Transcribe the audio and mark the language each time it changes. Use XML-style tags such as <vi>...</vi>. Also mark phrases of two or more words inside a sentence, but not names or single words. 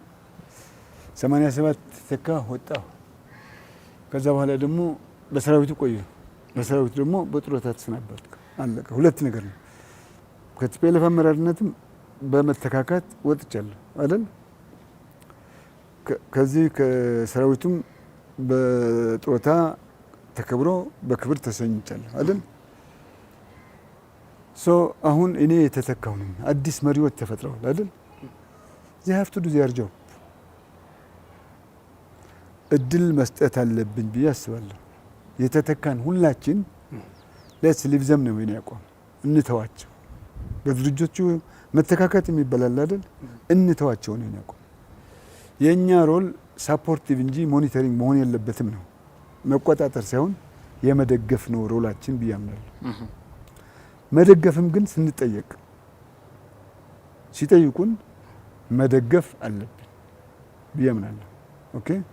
<am>87 ተተካሁ፣ ወጣሁ። ከዛ በኋላ ደግሞ በሰራዊቱ ቆየሁ። በሰራዊቱ ደግሞ በጡረታ ተሰናበትኩ። አለቀ። ሁለት ነገር ነው። ከቲፒኤልኤፍ አመራርነትም በመተካካት ወጥቻለሁ አይደል? ከዚህ ከሰራዊቱም በጡረታ ተከብሮ በክብር ተሰኝቻለሁ አይደል? አሁን እኔ የተተካው ነኝ። አዲስ መሪዎች ተፈጥረዋል አይደል?</am> <en>they have to do their job</en> <am>እድል መስጠት አለብኝ ብዬ አስባለሁ። የተተካን ሁላችን</am> <en>let's leave them</en> <am>ነው የኔ አቋም። እንተዋቸው። በድርጅቶቹ መተካከት የሚባል አይደል? እንተዋቸው ነው የኔ አቋም። የኛ</am> <en>role supportive</en> <am>እንጂ ሞኒተሪንግ መሆን የለበትም ነው። መቆጣጠር ሳይሆን የመደገፍ ነው ሮላችን ብዬ አምናለሁ። መደገፍም ግን ስንጠየቅ ሲጠይቁን መደገፍ አለብን ብዬ አምናለሁ። ኦኬ</am>